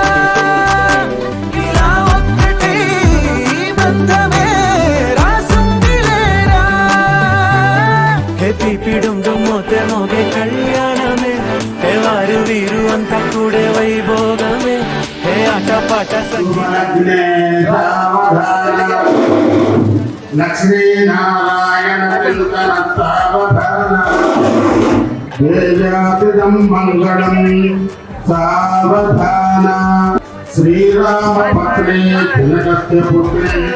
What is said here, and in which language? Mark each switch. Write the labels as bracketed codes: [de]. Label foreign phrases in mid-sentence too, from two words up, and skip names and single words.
[te] ఇలా ఒక్కటి బంధమే రాసుంది లేరా హే పిపి డుమ్ డుమ్ మోతే మోగే కళ్యాణమే హే వారు వీరు అంతా కూడే వైభోగమే హే ఆట పాట సంగీత [sa] लक्ष्मी नारायण सावधान वेदातिदं मंगलम सावधान श्रीराम पत्रे जनकस्य पुत्रे